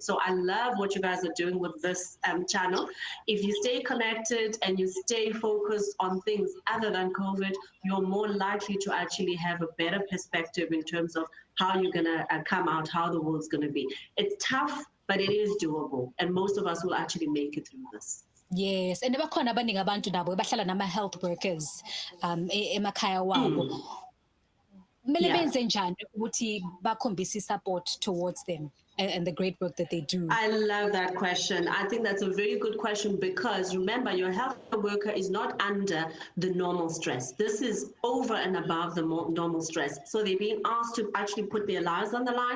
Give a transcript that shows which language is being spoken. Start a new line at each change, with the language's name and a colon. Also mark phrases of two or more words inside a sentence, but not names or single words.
English: So I love what you guys are doing with this channel. If you stay connected and you stay focused on things other than COVID, you're more likely to actually have a better perspective in terms of how you're going to come out, how the world's going to be. It's tough, but it is doable, and most of us will actually make it through this.
Zulu: Yes, and bakhona abaningi abantu nabo bahlala nama
English: health workers
Zulu: emakhaya wabo. kumele benze njani ukuthi bakhombise
English: support towards them and the great work that they do? I love that question. I think that's a very good question because remember, your health worker is not under the normal stress. This is over and above the normal stress. So they're being asked to actually put their lives on the line.